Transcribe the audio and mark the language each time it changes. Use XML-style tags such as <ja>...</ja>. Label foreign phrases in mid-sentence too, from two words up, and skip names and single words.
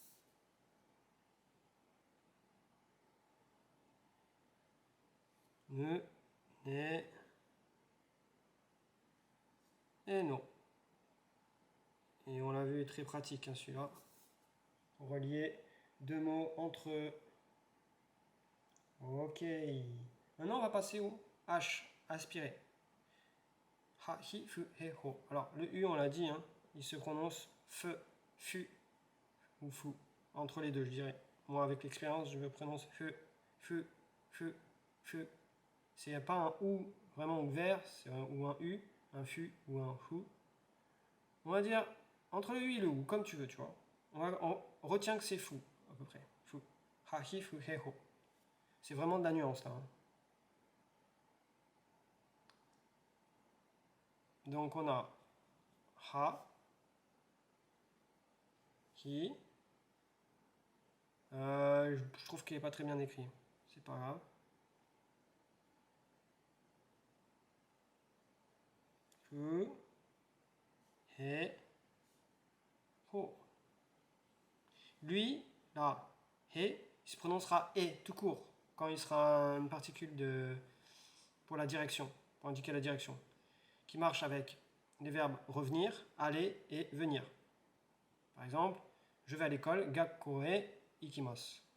<fr>Ne, ne, et non. Et on l'a vu, très pratique, hein, celui-là. Relier deux mots entre eux. Ok. Maintenant, on va passer au H, aspirer.</fr> <ja>Ha, hi, fu, he, ho.</ja> <fr>Alors, le U, on l'a dit, hein, il se prononce fe, fu ou fou. Entre les deux, je dirais. Moi, avec l'expérience, je me prononce fe, fu, fu, fu. C'est pas un OU vraiment ouvert, c'est ou un U, un FU ou un FU. On va dire entre le U et le OU, comme tu veux, tu vois. On retient que c'est fou, à peu près. Fou.</fr> <ja>Ha, hi, fu, he, ho.</ja> <fr>C'est vraiment de la nuance, là. Hein. Donc, on a</fr> <ja>ha, hi.</ja> <fr>Je trouve qu'il n'est pas très bien écrit. C'est pas grave. Fu,</fr> <ja>he, ho.</ja> <fr>Lui, là, he, il se prononcera e tout court quand il sera une particule pour la direction, pour indiquer la direction, qui marche avec les verbes revenir, aller et venir. Par exemple, je vais à l'école,</fr> <ja>gakko e ikimasu.</ja>